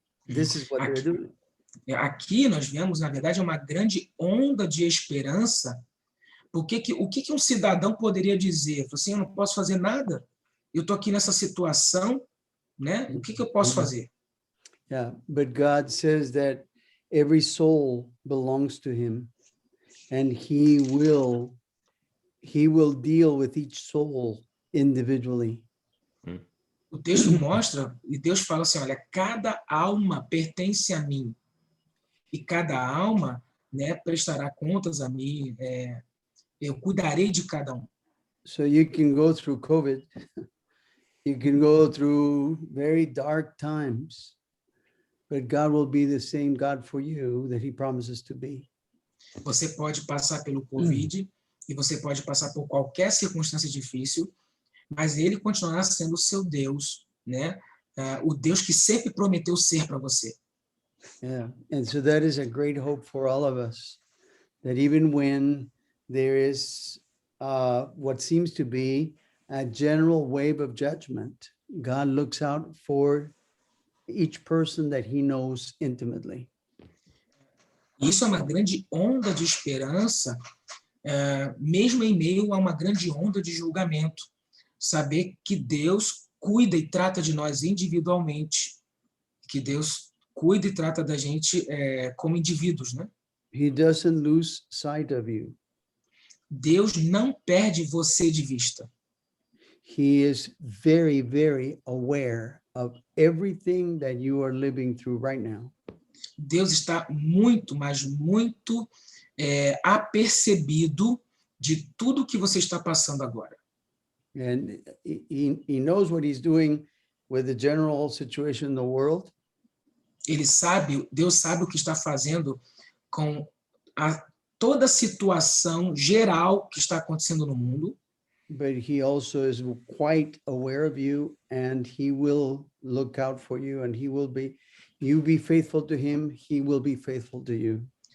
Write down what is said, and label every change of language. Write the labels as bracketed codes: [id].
[en] This is what they're doing. [pt] Aqui nós vemos, na verdade, uma grande onda de esperança, porque o que um cidadão poderia dizer? Assim, eu não posso fazer nada, eu estou aqui nessa situação, né? O que eu posso fazer? [en] Yeah, but God says that every soul belongs to him, and he will deal with each soul individually. [pt] O texto mostra, e Deus fala assim, olha, cada alma pertence a mim, e cada alma, né, prestará contas a mim, eu cuidarei de cada um. [en] So you can go through COVID, you can go through very dark times, but God will be the same God for you that he promises to be. [pt] Você pode passar pelo Covid, e você pode passar por qualquer circunstância difícil, mas ele continuará sendo o seu Deus, né? O Deus que sempre prometeu ser para você. [en] Yeah, and so that is a great hope for all of us, that even when there is what seems to be a general wave of judgment, God looks out for each person that he knows intimately. [pt] Isso é uma grande onda de esperança, mesmo em meio a uma grande onda de julgamento. Saber que Deus cuida e trata de nós individualmente, que Deus cuida e trata da gente como indivíduos, né? [en] He doesn't lose sight of you. [pt] Deus não perde você de vista. [en] He is very, very aware of everything that you are living through right now. [pt] Deus está muito, mas muito apercebido de tudo que você está passando agora. [en] And he knows what he's doing with the general situation in the world. [pt] Ele sabe, Deus sabe o que está fazendo com toda a situação geral que está acontecendo no mundo, [en] but he also is quite aware of you, and he will look out for you, and you be faithful to him, he will be faithful to you.